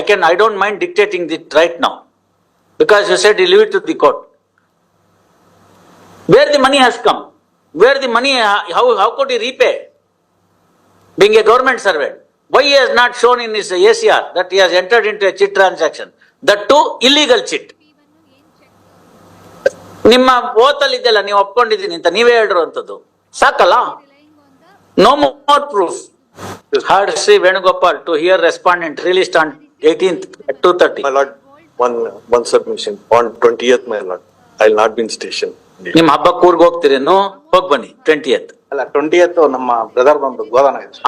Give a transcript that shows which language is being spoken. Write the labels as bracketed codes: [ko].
[en] I don't mind dictating it right now, because you said you leave it to the court. Where the money has come? Where the money? How could he repay? Being a government servant, why he has not shown in his ACR that he has entered into a chit transaction? That too illegal chit. [kn] ನಿಮ್ಮ ಓತಲ್ಲಿ ಇದೆಲ್ಲ ನೀವು ಒಪ್ಕೊಂಡಿದ್ದೀನಿ ಅಂತ ನೀವೇ ಹೇಳಿರುವಂತದ್ದು ಸಾಕಲ್ಲ? [en] No more proof. Heard Sri Venugopal to hear respondent released on 18th at 2:30. My lord, one submission. On 20th, my lord, I will not be in station. [kn] ನಿಮ್ಮ ಹಬ್ಬಕ್ಕೆ ಊರಿಗೆ ಹೋಗ್ತೀರೇನು? ಹೋಗ್ ಬನ್ನಿ 20th. ಅಲ್ಲ 20th ನಮ್ಮ ಬ್ರದರ್ ಬಂದು ಗೋದಾನ ಇದೆ.